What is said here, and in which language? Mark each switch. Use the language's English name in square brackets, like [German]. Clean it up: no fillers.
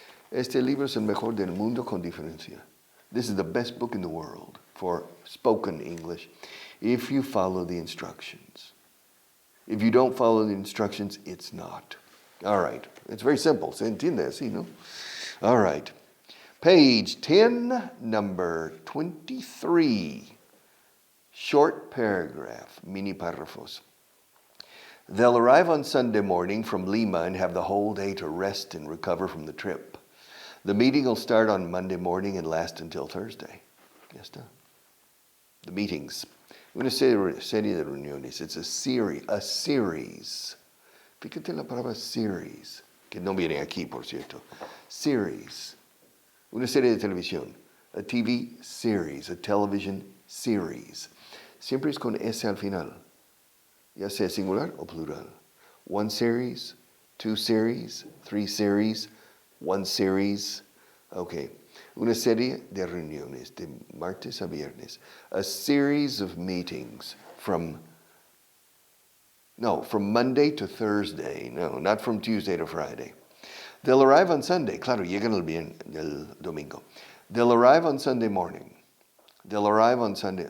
[Spanish] Este libro es el mejor del mundo con diferencia. [English] This is the best book in the world for spoken English if you follow the instructions. If you don't follow the instructions, it's not. All right. It's very simple. [Spanish] Se entiende así, ¿no? [English] All right. Page 10, number 23. Short paragraph, [Spanish] mini párrafos. [English] They'll arrive on Sunday morning from Lima and have the whole day to rest and recover from the trip. The meeting will start on Monday morning and last until Thursday. [Spanish] Ya está. [English] The meetings. [Spanish] Una serie de reuniones. [English] It's a series. [Spanish] Fíjate la palabra series, que no viene aquí, por cierto. Series. Una serie de televisión. [English] A TV series, a television series. [Spanish] Siempre es con S al final. Ya sea singular o plural. 1 series, 2 series, 3 series, 1 series. Okay. Una serie de reuniones de martes a viernes. [English] A series of meetings from Monday to Thursday. No, not from Tuesday to Friday. They'll arrive on Sunday. [Spanish] Claro, llegan el domingo. [English] They'll arrive on Sunday morning. They'll arrive on Sunday.